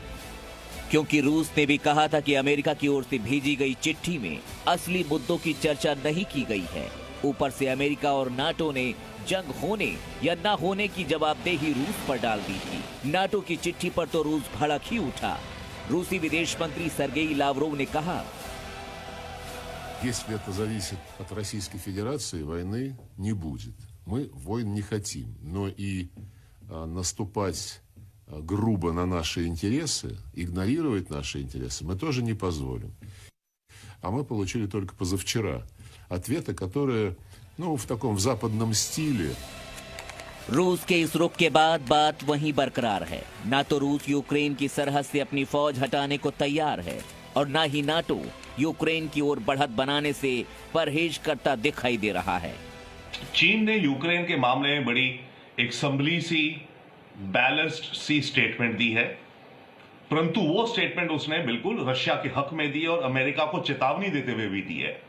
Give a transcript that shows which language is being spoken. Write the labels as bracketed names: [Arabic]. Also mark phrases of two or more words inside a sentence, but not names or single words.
[Hindi] क्योंकि रूस ने भी कहा था कि अमेरिका की ओर से भेजी गई चिट्ठी में असली मुद्दों की चर्चा नहीं की गई है। ऊपर से अमेरिका और नाटो ने जंग होने या न होने की जवाबदेही रूस पर डाल दी थी। नाटो की चिट्ठी पर तो रूस भड़क ही उठा। रूसी विदेश मंत्री सर्गेई लावरोव ने कहा, [Russian] Если это зависит от Российской Федерации, войны не будет. Мы войн не хотим, но и наступать грубо на наши интересы, игнорировать наши интересы мы тоже не позволим. А мы получили только позавчера ответы, которые, в таком западном стиле. [Hindi] रूस के इस रुख के बाद बात वहीं बरकरार है। ना तो रूस यूक्रेन की सरहद से अपनी फौज हटाने को तैयार है और ना ही नाटो यूक्रेन की ओर बढ़त बनाने से परहेज करता दिखाई दे रहा है। चीन ने यूक्रेन के मामले में बड़ी एक संभली सी बैलेंस्ड सी स्टेटमेंट दी है, परंतु वो स्टेटमेंट उसने बिल्कुल रशिया के हक में दी और अमेरिका को चेतावनी देते हुए भी दी है।